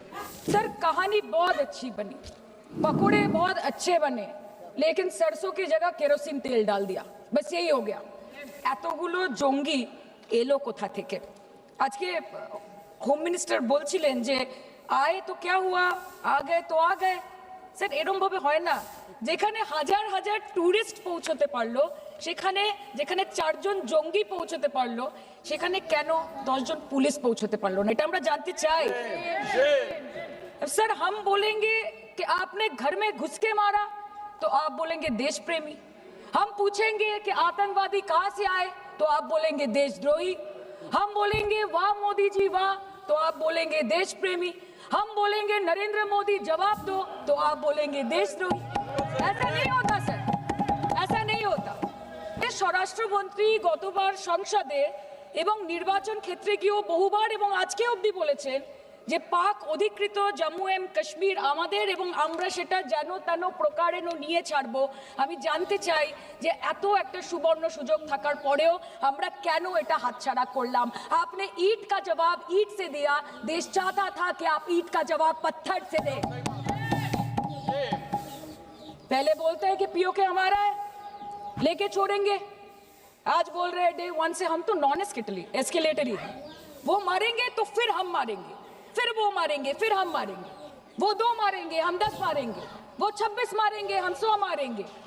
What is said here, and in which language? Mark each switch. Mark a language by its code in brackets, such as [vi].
[hi] Sir कहानी बहुत अच्छी बनी, पकोड़े बहुत अच्छे बने, लेकिन सरसों की जगह केरोसिन तेल डाल दिया, बस यही हो गया। [bn] এতগুলো জঙ্গি এলো কোথা থেকে? আজকে হোম মিনিস্টার বলছিলেন যে [hi] আয়ে তো क्या हुआ, आ गए [bn] तो आ गए। স্যার এরকম ভাবে হয় না, যেখানে হাজার হাজার টুরিস্ট পৌঁছতে পারলো, সেখানে যেখানে 4 জন জঙ্গি পৌঁছতে পারলো, সেখানে কেন 10 জন পুলিশ পৌঁছতে পারলো না? এটা আমরা জানতে চাই। [hi] सर हम बोलेंगे कि आपने घर में घुस के मारा तो आप बोलेंगे देश प्रेमी। हम पूछेंगे कि आतंकवादी कहां से आए तो आप बोलेंगे देशद्रोही। हम बोलेंगे वाह मोदी जी वाह तो आप बोलेंगे देश प्रेमी। हम बोलेंगे नरेंद्र मोदी जवाब दो तो आप बोलेंगे देशद्रोही। ऐसा नहीं होता सर, ऐसा नहीं होता। [bn] স্বরাষ্ট্রমন্ত্রী গতবার সংসদে এবং নির্বাচন ক্ষেত্রে গিয়েও বহুবার এবং আজকে অবধি বলেছেন যে পাক অধিকৃত জম্মু এন্ড কাশ্মীর আমাদের এবং আমরা সেটা যেন তেন প্রকারেণ নিয়ে ছাড়বো। আমি জানতে চাই যে এত একটা সুবর্ণ সুযোগ থাকার পরেও আমরা কেন এটা হাতছাড়া করলাম? [hi] आपने ईंट का जवाब ईंट से दिया, देश चाहता था कि आप ईंट का जवाब पत्थर से दें। पहले बोलते हैं कि पीओके हमारा है, लेके छोड़ेंगे। आज बोल रहे हैं डे 1 से हम तो नॉन एस्केलेटरी है, वो मारेंगे तो फिर हम मारेंगे, फिर वो मारेंगे, फिर हम मारेंगे, वो 2 मारेंगे हम 10 मारेंगे, वो 26 मारेंगे हम 100 मारेंगे।